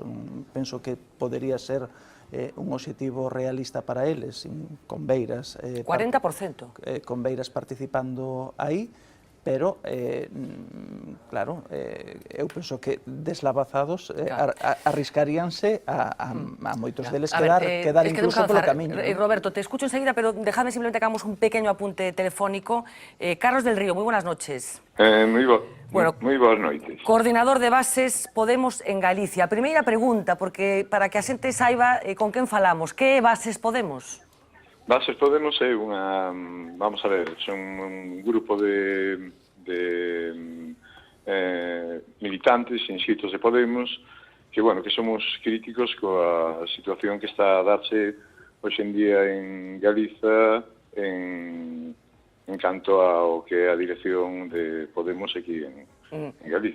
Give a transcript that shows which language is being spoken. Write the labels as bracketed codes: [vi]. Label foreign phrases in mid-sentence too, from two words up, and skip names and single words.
[gl] Penso que podería ser un obxectivo realista para eles, con Beiras 40%. Con Beiras participando aí, pero, claro, eu penso que deslavazados arriscaríanse a moitos deles quedar incluso polo camiño. [es] Roberto, te escucho enseguida, pero déjame simplemente que hagamos un pequeño apunte telefónico. Carlos del Río, muy buenas noches. [gl] Moi boas noites. Coordinador de Bases Podemos en Galicia. Primeira pregunta, porque para que a xente saiba con quen falamos. Que é Bases Podemos? Bases Podemos é unha, [es] vamos a ver, [gl] son un grupo de militantes inscritos de Podemos que, bueno, que somos críticos coa situación que está a darse hoxe en día en Galiza en canto ao que é a dirección de Podemos aquí en Galicia.